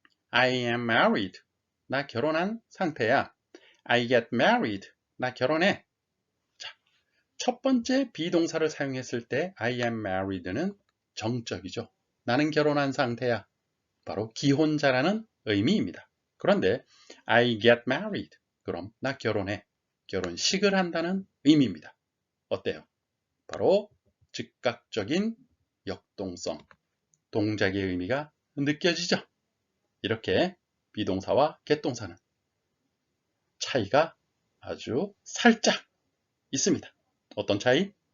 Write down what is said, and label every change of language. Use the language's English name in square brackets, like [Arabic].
[English] I am married. [Korean] 나 결혼한 상태야. [English] I get married. [Korean] 나 결혼해. 자, 첫 번째 비동사를 사용했을 때 [English] I am married [Korean] 는 정적이죠. 나는 결혼한 상태야. 바로 기혼자라는 의미입니다. [English] 그런데 I get married. [Korean] 그럼 나 결혼해. 결혼식을 한다는 의미입니다. 어때요? 바로 즉각적인 역동성, 동작의 의미가 느껴지죠? 이렇게 비동사와 get 동사는 차이가 아주 살짝 있습니다. 어떤 차이?